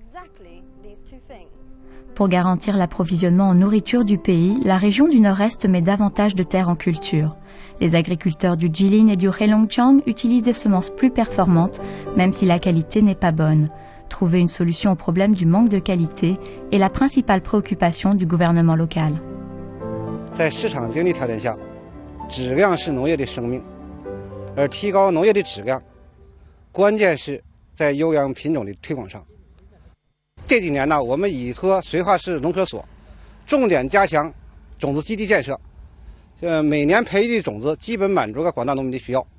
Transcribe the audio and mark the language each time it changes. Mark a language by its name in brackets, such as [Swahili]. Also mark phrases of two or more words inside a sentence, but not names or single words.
[French] Pour garantir l'approvisionnement en nourriture du pays, la région du Nord-Est met davantage de terres en culture. Les agriculteurs du Jilin et du Heilongjiang utilisent des semences plus performantes, même si la qualité n'est pas bonne. Trouver une solution au problème du manque de qualité est la principale préoccupation du gouvernement local. [Chinese] 在市场经济条件下，质量是农业的生命，而提高农业的质量，关键是在优良品种的推广上。这几年呢，我们依托绥化市农科所，重点加强种子基地建设，每年培育的种子基本满足了广大农民的需要。